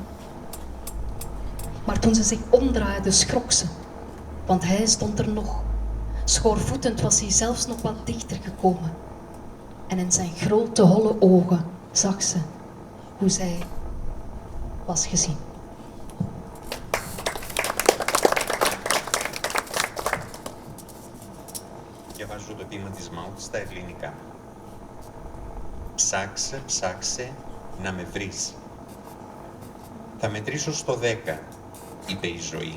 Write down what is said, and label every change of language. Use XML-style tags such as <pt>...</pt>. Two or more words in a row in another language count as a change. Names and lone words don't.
<nl>Maar toen ze zich omdraaide, schrok ze, want hij stond er nog. Schoorvoetend was hij zelfs nog wat dichter gekomen. En in zijn grote, holle ogen zag ze hoe zij was gezien.</nl> <el>Διαβάζω το ποίημα της Μάουτ στα ελληνικά. Ψάξε, ψάξε να με βρεις. Θα μετρήσω στο 10, είπε η ζωή.</el>